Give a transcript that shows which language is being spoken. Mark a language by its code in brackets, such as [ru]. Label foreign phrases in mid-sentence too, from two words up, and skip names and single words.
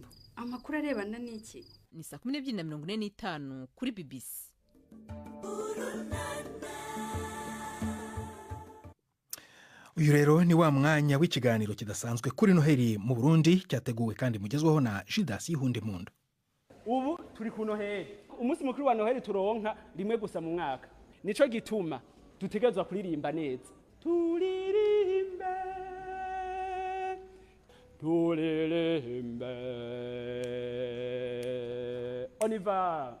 [rn] Amakuru arebana n'iki? ni 12:45 kuri BBC. Uyu rero ni wa mwanya w'ikiganiro kidasanzwe kuri Noheli mu Burundi, cyateguwe kandi mugezweho na Judas Yihunde Mpundu. Ubu turi ku Noheli, umunsi mukuru wa Noheli turonka rimwe gusa mu mwaka. Nico gituma dutegerezwa kuririmba neza. Turirimbe, turirimbe, [fr] on y va.